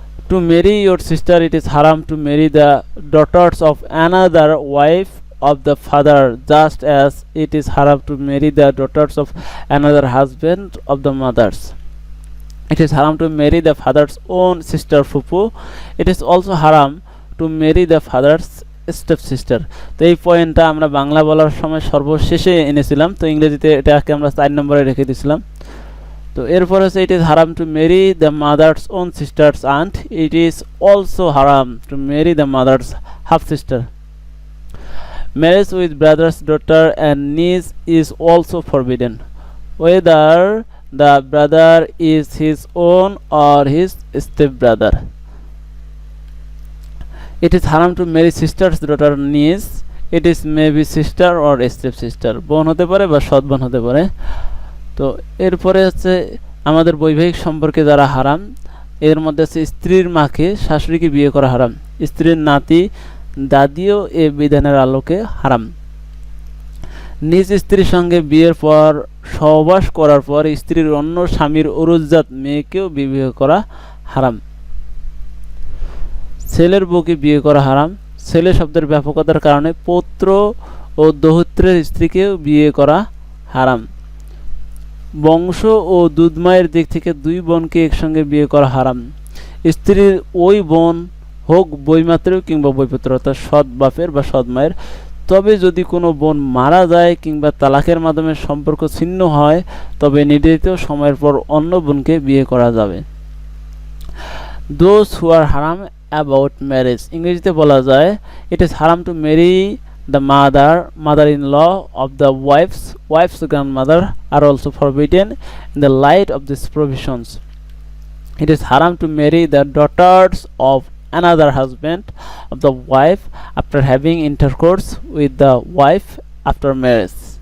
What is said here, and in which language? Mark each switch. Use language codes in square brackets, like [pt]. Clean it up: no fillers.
[en] To marry your sister, it is haram to marry the daughters of another wife of the father, just as it is haram to marry the daughters of another husband of the mothers. It is haram to marry the father's own sister fufu. It is also haram to marry the father's step sister. [bn] তো এই পয়েন্টটা আমরা বাংলা বলার সময় সর্বশেষে এনেছিলাম, তো ইংরেজিতে এটাকে আমরা 4 নম্বরে রেখে দিয়েছিলাম। [en] তো এরপর হচ্ছে ইট ইজ হারাম to marry the mother's own sister's aunt, it is also হারাম to marry the mother's half sister. Marriage with brother's daughter and niece is also forbidden, whether the brother is his own or his step brother. It is haram to marry sister's daughter niece. It is maybe sister or step sister. [bn] বোন হতে পারে বা সৎ বোন হতে পারে। তো এরপরে হচ্ছে আমাদের বৈবাহিক সম্পর্কে যারা হারাম, এর মধ্যে আছে স্ত্রীর মাকে শাশুড়িকে বিয়ে করা হারাম, স্ত্রীর নাতি দাদিও এ বিধানের আলোকে হারাম। নিজ স্ত্রীর সঙ্গে বিয়ের পর সহবাস করার পর স্ত্রীর অন্য স্বামীর অরুজাত মেয়েকেও বিবাহ করা হারাম। ছেলের বউকে বিয়ে করা হারাম, ছেলে শব্দের ব্যাপকতার কারণে পৌত্র ও দৌহিত্রের স্ত্রীকেও বিয়ে করা হারাম। বংশ ও দুধমায়ের দিক থেকে 2 বোনকে একসঙ্গে বিয়ে করা হারাম। স্ত্রীর ওই বোন হোক বৈমাত্রেয় কিংবা বৈপুত্র, অর্থাৎ সৎ বাপের বা সৎ মায়ের। তবে যদি কোনো বোন মারা যায় কিংবা তালাকের মাধ্যমে সম্পর্ক ছিন্ন হয়, তবে নির্ধারিত সময়ের পর অন্য বোনকে বিয়ে করা যাবে। [en] Those who are haram about marriage, [bn] ইংরেজিতে বলা যায় [en] it is haram to marry the mother-in-law of the wife's grandmother are also forbidden in the light of these provisions. It is haram to marry the daughters of another husband of the wife after having intercourse with the wife after marriage.